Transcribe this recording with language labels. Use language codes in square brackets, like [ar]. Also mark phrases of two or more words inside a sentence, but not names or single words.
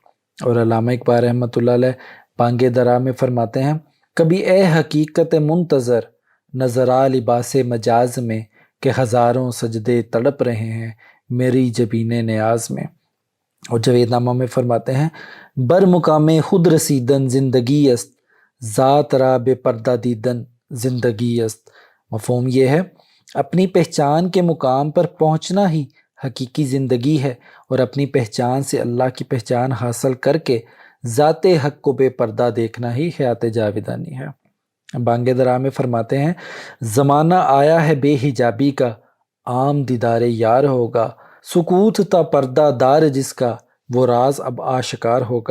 [ur] اور علامہ اقبال رحمۃ اللہ علیہ بانگ درا میں فرماتے ہیں: کبھی اے حقیقت منتظر نظر آ لباس مجاز میں، کہ ہزاروں سجدے تڑپ رہے ہیں میری جبین نیاز میں۔ اور جاوید نامہ میں فرماتے ہیں: [fa] بر مقام خود رسیدن زندگی است، ذات را بے پردہ دیدن زندگی است۔ [ur] مفہوم یہ ہے، اپنی پہچان کے مقام پر پہنچنا ہی حقیقی زندگی ہے، اور اپنی پہچان سے اللہ کی پہچان حاصل کر کے ذات حق کو بے پردہ دیکھنا ہی حیات جاویدانی ہے۔ بانگ درا میں فرماتے ہیں: زمانہ آیا ہے بے حجابی کا، عام دیدار یار ہوگا، سکوت تا پردہ دار جس کا، وہ راز اب آشکار ہوگا۔